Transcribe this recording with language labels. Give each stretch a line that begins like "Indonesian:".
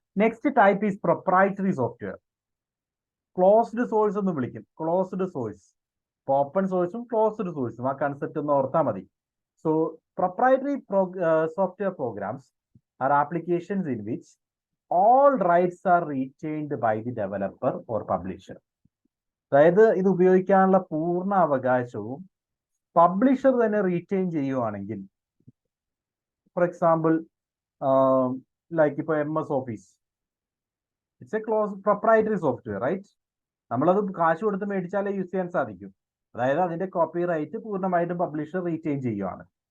English: Next type is proprietary software.
Malayalam: Closed source എന്ന് വിളിക്കും. Closed source. Open സോഴ്സും closed സോഴ്സും ആ കൺസെപ്റ്റ് ഒന്ന് ഓർത്താൽ മതി.
English: So proprietary software programs are applications in which all rights are retained by the developer or publisher.
Malayalam: അതായത് ഇത് ഉപയോഗിക്കാനുള്ള പൂർണ്ണ അവകാശവും പബ്ലിഷർ തന്നെ റീറ്റെയിൻ ചെയ്യുവാണെങ്കിൽ, ഫോർ എക്സാമ്പിൾ ലൈക്ക് ഇപ്പോൾ MS office,
English: It's a proprietary software, right?
Malayalam: നമ്മളത് കാശ് കൊടുത്ത് മേടിച്ചാലേ യൂസ് ചെയ്യാൻ സാധിക്കും. അതായത് അതിന്റെ കോപ്പി റൈറ്റ് പൂർണ്ണമായിട്ടും പബ്ലിഷർ റീറ്റെയിൻ ചെയ്യുവാണ്.